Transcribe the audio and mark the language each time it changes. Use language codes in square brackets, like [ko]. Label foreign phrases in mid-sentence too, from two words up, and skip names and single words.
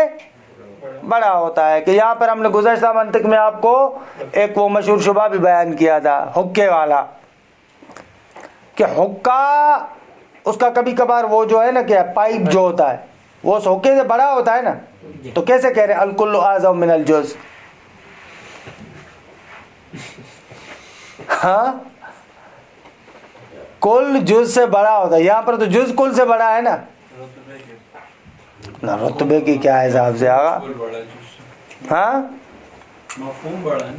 [ur] بڑا ہوتا ہے۔ کہ یہاں پر ہم نے گزشتہ منطق میں آپ کو ایک وہ مشہور شبہ بھی بیان کیا تھا حکے والا، کہ حکا اس کا کبھی کبھار وہ جو ہے نا کیا پائپ جو ہوتا ہے وہ اس حکے سے بڑا ہوتا ہے نا، تو کیسے کہہ رہے ہیں [ar] الکل اعظم من الجز؟ [ur] ہاں کل جز سے بڑا ہوتا ہے، یہاں پر تو جز کل سے بڑا ہے نا، نہ رتبے کی کیا حساب سے آگا، ہاں مفہوم بڑا ہے نا،